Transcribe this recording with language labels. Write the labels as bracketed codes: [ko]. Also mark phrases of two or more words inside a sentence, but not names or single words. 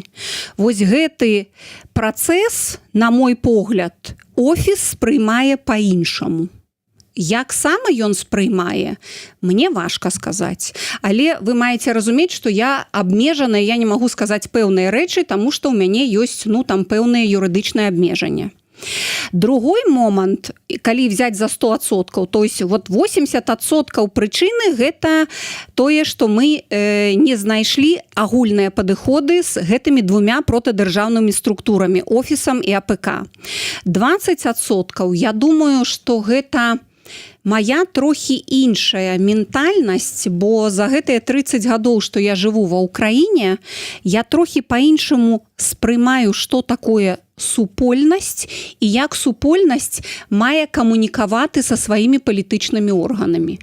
[be] Вось гэты працэс, на мой погляд, офіс спрымае па-іншаму. Як сама ён спрымае, мне важка сказаць. Але вы маеце разумець, што я абмежаная, я не магу сказаць пэўныя рэчы, таму што ў мяне ёсць там пэўныя юрыдычныя абмежання. Другой момант, калі взять за 100%, то есть вот 80% прычыны гэта тое, што мы не знайшлі агульныя падыходы з гэтымі двумя протадзяржаўнымі структурамі, офісам і АПК. 20% я думаю, што гэта моя трохі іншая ментальнасць, бо за гэтыя 30 гадоў, што я жыву ва Ўкраіне, я трохі па-іншаму спрымаю, што такое супольнасць і як супольнасць мае камунікаваты са сваімі палітычнымі органамі.